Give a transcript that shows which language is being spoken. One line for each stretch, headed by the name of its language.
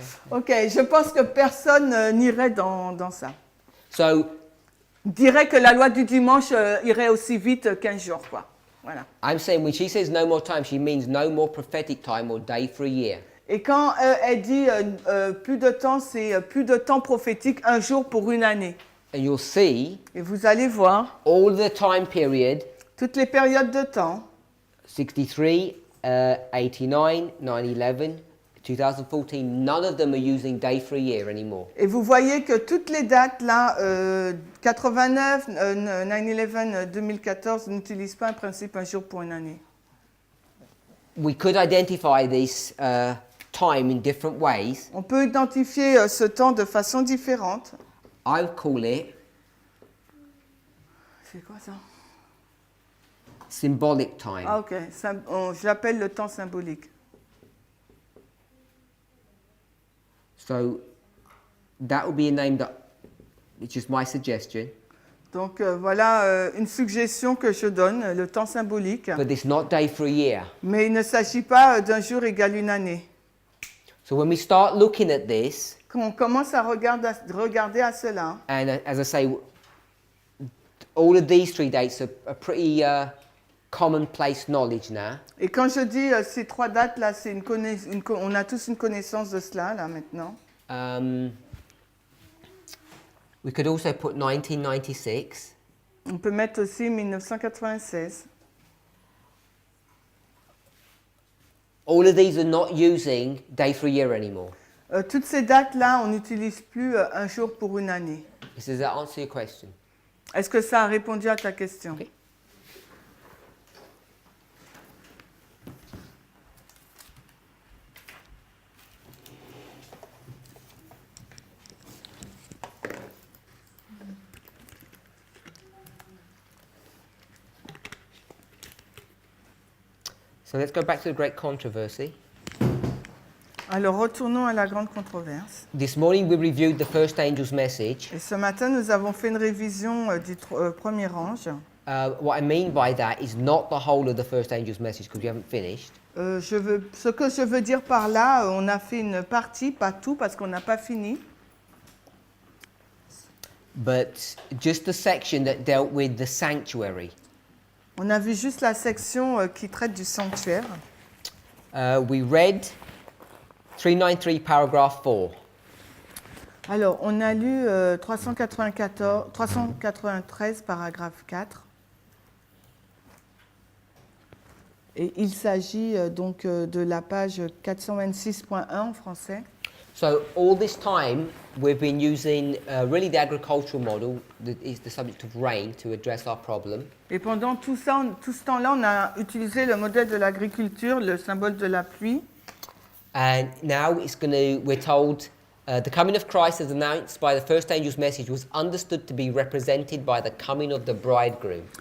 French: Ok, je pense que personne n'irait dans ça.
English: So
French: Dirait que la loi du dimanche irait aussi vite 15 jours, quoi. Voilà.
English: I'm saying when she says no more time, she means no more prophetic time or day for a year.
French: Et quand elle dit plus de temps, c'est plus de temps prophétique, un jour pour une année.
English: And you'll see
French: Et vous allez voir
English: all the time period,
French: toutes les périodes de temps,
English: 63, 89, 9/11, 2014, none of them are using day for a year anymore.
French: et vous voyez que toutes les dates là, 89, 9/11, 2014, n'utilisent pas un principe un jour pour une année.
English: We could identify this time in different ways.
French: On peut identifier ce temps de façon différente.
English: I would call it
French: C'est quoi ça?
English: symbolic time.
French: Ah ok, je l'appelle le temps symbolique.
English: So that would be a name that, it's just my suggestion,
French: Donc voilà une suggestion que je donne, le temps symbolique.
English: but it's not day for a year.
French: Mais il ne s'agit pas d'un jour égal une année.
English: So when we start looking at this,
French: Quand on commence à regarder à cela,
English: and as I say, all of these 3 dates are pretty commonplace knowledge now.
French: et quand je dis ces trois dates là, c'est on a tous une connaissance de cela là maintenant.
English: We could also put 1996.
French: On peut mettre aussi 1996.
English: All of these are not using day for a year anymore.
French: Toutes ces dates là, on n'utilise plus un jour pour une année.
English: Does that answer your question?
French: Est-ce que ça a répondu à ta question?
English: Okay. So let's go back to the great controversy.
French: Alors retournons à la grande controverse.
English: This morning we reviewed the first angel's message.
French: Et ce matin, nous avons fait une révision du premier ange.
English: What I mean by that is not the whole of the first angel's message because we haven't finished.
French: Ce que je veux dire par là, on a fait une partie, pas tout, parce qu'on n'a pas fini.
English: But just the section that dealt with the sanctuary.
French: On a vu juste la section qui traite du sanctuaire.
English: We read 393 paragraph 4.
French: Alors, on a lu 393, paragraphe 4. Et il s'agit donc de la page 426.1 en français.
English: So all this time we've been using really the agricultural model that is the subject of rain to address our problem.
French: Et pendant tout ce temps-là, on a utilisé le modèle de l'agriculture, le symbole de la pluie.
English: And now we're told the coming of Christ as announced by the first angel's message was understood to be represented by the coming of the bridegroom.